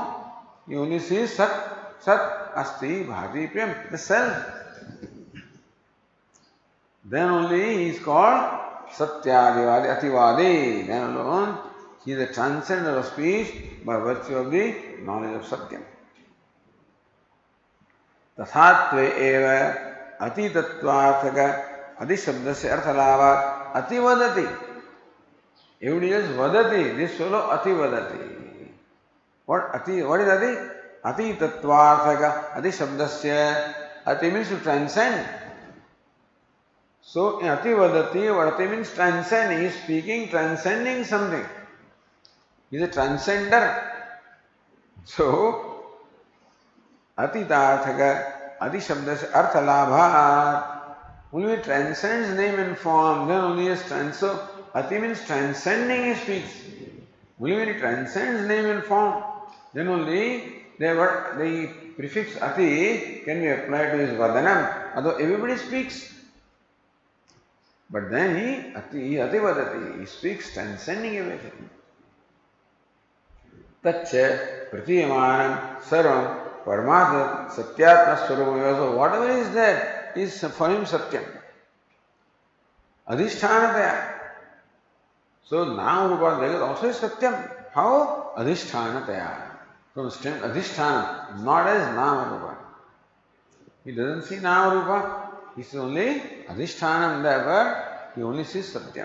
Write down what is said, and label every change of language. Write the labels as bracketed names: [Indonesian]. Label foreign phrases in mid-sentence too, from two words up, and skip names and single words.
[English] He only sees [Sanskrit] सत् सत् अस्ति भाति प्रियम्, [English] the self. Then only he is called [Sanskrit] सत्यादिवादी अतिवादी. [English] Then alone he is a transcender of speech by virtue of the knowledge of Satyam. [Sanskrit] तथात्वे एव अतितत्वार्थक अधिशब्दस्य अर्थलाभात् अतिवदति. [English] Everybody else vadati, this fellow ativadati. What is ati? [Sanskrit] अति तत्त्वार्थक अति शब्दस्य. [English] Ati means to transcend. So in ativadati, what ati means transcend. He is speaking, transcending something. He is a transcender. [Sanskrit] So, अति तार्थक अति शब्दस्य अर्थ लाभात्. [English] Only he transcends name and form, then only he is transcend. Ati means transcending, he speaks. Only when he transcends name and form, then only the prefix ati can be applied to his vadanam. Although everybody speaks. But then he [Sanskrit] अति वदति, [English] he speaks transcending everything. [Sanskrit] तच्च प्रतीयमानं सर्वं परमात्म सत्यात्म स्वरूपम्. [English] So whatever is there is for him satyam. Adhishthanathaya. So [Sanskrit] नाम रूप जगत् [English] also is Satyam. How? [Sanskrit] Adhishthana. [English] From strength Adhishthana, not as [Sanskrit] नाम रूप. [English] He doesn't see [Sanskrit] नाम रूप, [English] he sees only Adhishthana, therefore he only sees Satyam.